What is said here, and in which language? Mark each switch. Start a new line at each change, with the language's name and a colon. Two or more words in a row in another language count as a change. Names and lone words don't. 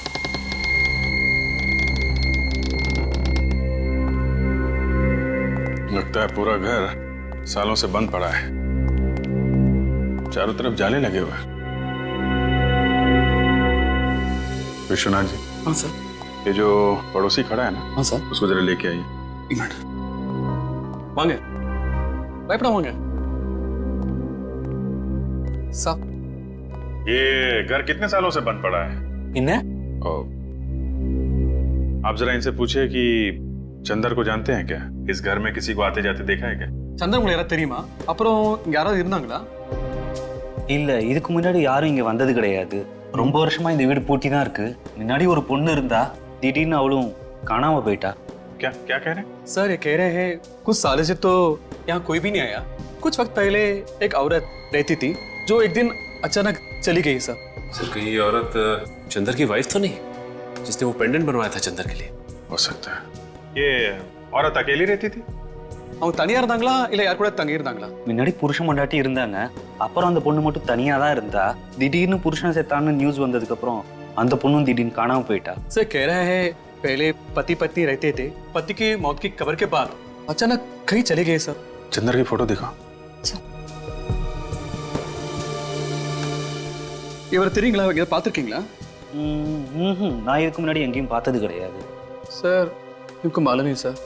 Hindi: लगता है पूरा घर सालों से बंद पड़ा है, चारों तरफ जाले लगे हुए हैं। विश्वनाथ जी। हाँ सर। ये जो पड़ोसी खड़ा है ना? हाँ सर। उसको जरा लेके आइए। एक मिनट।
Tamil: வாங்க பயப்பட வாங்க
Hindi: साहब। ये घर कितने सालों से बंद पड़ा है? आप जरा इनसे पूछिए कि चंदर को जानते हैं क्या? इस घर में किसी को आते जाते देखा है क्या?
Tamil: சந்தர் உங்களுக்கு யாராவது தெரியுமா? அப்புறம் இங்க யாராவது இருந்தாங்களா? இல்ல இதுக்கு முன்னாடி யாரும் இங்க வந்தது கிடையாது. ரொம்ப வருஷமா இந்த வீடு பூட்டி தான் இருக்கு. முன்னாடி ஒரு பொண்ணு இருந்தா திடீர்னு அவளும் காணாம போயிட்டா.
Hindi: क्या क्या कह रहे हैं? सर ये कह रहे हैं कुछ सालों से तो यहाँ कोई भी नहीं आया. कुछ वक्त पहले एक औरत रहती थी जो एक दिन अचानक चली गई सर. सर कहीं ये औरत चंदर की वाइफ तो नहीं, जिसने वो पेंडेंट बनवाया था चंदर के लिए? हो सकता है. ये औरत अकेली रहती थी?
Tamil: அவங்க தனியா இருந்தாங்களா இல்ல யார் கூட தங்கி இருந்தாங்களா? முன்னாடி புருஷன் பொண்டாட்டி இருந்தாங்க. அப்புறம் அந்த பொண்ணு மட்டும் தனியா தான் இருந்தா. திடீர்னு புருஷன் செத்தான்னு நியூஸ் வந்ததுக்கு அப்புறம் அந்த பொண்ணும் திடீர்னு காணாம போயிட்டா.
Hindi: सर कह रहे हैं पहले पति पत्नी रहते थे. पति की मौत की खबर के बाद अचानक कहीं चले गए सर. चंदर की फोटो दिखा.
Tamil: இவர் தெரியுங்களா? இவங்க பார்த்திருக்கீங்களா? நான் இதுக்கு முன்னாடி எங்கேயும் பார்த்தது கிடையாது.
Hindi: सर इनको मालूम नहीं सर.